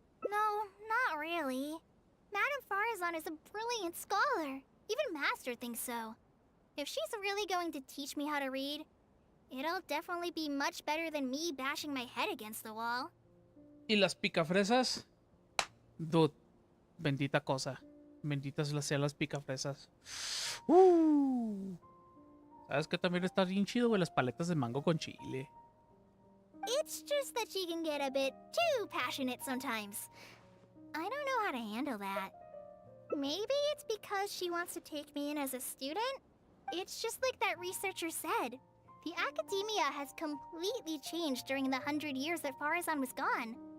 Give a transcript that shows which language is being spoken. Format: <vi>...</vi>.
<en>No, not really. Madame Farazan is a brilliant scholar. Even Master thinks so. If she's really going to teach me how to read, it'll definitely be much better than me bashing my head against the wall.</en> <es>¿Y las picafresas? Dude, bendita cosa. Benditas sean las picafresas. ¿Sabes qué también está bien chido, güey? Las paletas de mango con chile.</es> <en>It's just that she can get a bit too passionate sometimes. I don't know how to handle that. Maybe it's because she wants to take me in as a student? It's just like that researcher said. The academia has completely changed during the 100 years that Farazan was gone.</en>